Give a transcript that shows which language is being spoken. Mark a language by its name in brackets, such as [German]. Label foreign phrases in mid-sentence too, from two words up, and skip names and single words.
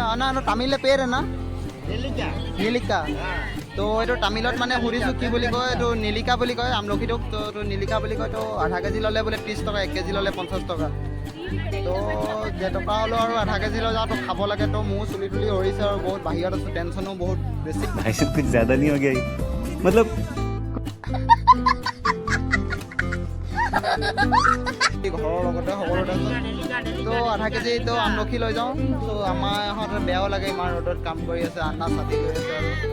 [Tamil] நா தமிழ்ல பேர் நா நெல்லிக்கா। [Assamese] তো এইটো তামিলত মানে সুধিছোঁ কি বুলি কয়, এইটো নীলিকা বুলি কয় আমলখিটোক। তো এইটো নীলিকা বুলি কয়। তো আধা কেজি ল'লে বোলে 30 টকা, 1 কেজি ল'লে 50 টকা। তো যেটকা হ'লেও আৰু আধা কেজি লৈ যাওঁ, তো খাব লাগে। তো মোৰ চুলি তুলি সৰিছে আৰু বহুত বাহিৰত আছোঁ, টেনশ্যনো বহুত বেছি। [Hindi] कुछ ज़्यादा नहीं हो गया मतलब [Assamese] ঘৰৰ লগতে সকলোতে আছে। তো আধা কেজি তো আমলখি লৈ যাওঁ। তো আমাৰ ইহঁত বেয়াও লাগে, ইমান ৰ'দত কাম কৰি আছে, আন্না ছাতি লৈ আছে আৰু।